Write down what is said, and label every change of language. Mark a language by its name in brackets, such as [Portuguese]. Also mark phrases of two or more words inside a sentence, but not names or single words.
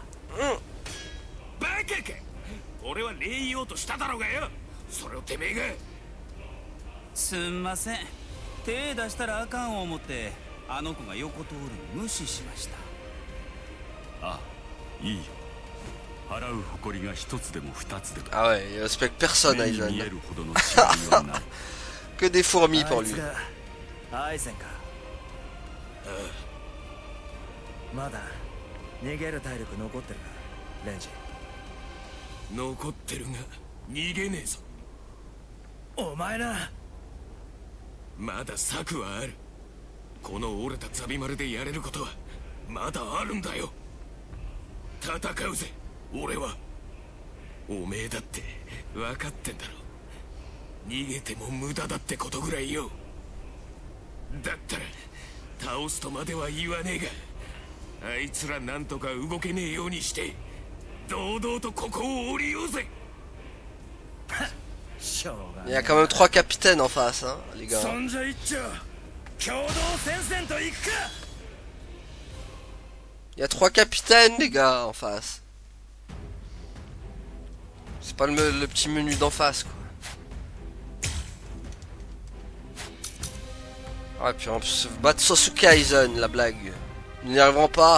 [Japanese] バカか、俺は礼言おうとしただろうがよ。それをてめえが。すんません、手出したらあかん思ってあの子が横通るの無視しました。あ、いいよ。払う誇りが一つでも二つでも。 [French] Ah ouais, il respecte personne Aizen. [Japanese] 見えるほどの違いはない。 [French] Que des fourmis pour lui. [Japanese] アイゼンか。まだ逃げる体力残ってるか、レンジ。残ってるが逃げねえぞ。お前な。まだ策はある。この折れたザビマルでやれることはまだあるんだよ。戦うぜ、俺は。おめえだって分かってんだろ。逃げても無駄だってことぐらいよ。だったら倒すとまでは言わねえが、あいつらなんとか動けねえようにして堂々とここを降りようぜ。 [French] Il y a quand même 3 capitaines en face, hein, les gars. [Japanese] そんじゃ一丁共同戦線と行くか。 [French] Il y a 3 capitaines, les gars, en face. C'est pas le petit menu d'en face, quoi. Ah, et puis on peut se battre Sosuke Aizen, la blague. Nous n'y arriverons pas.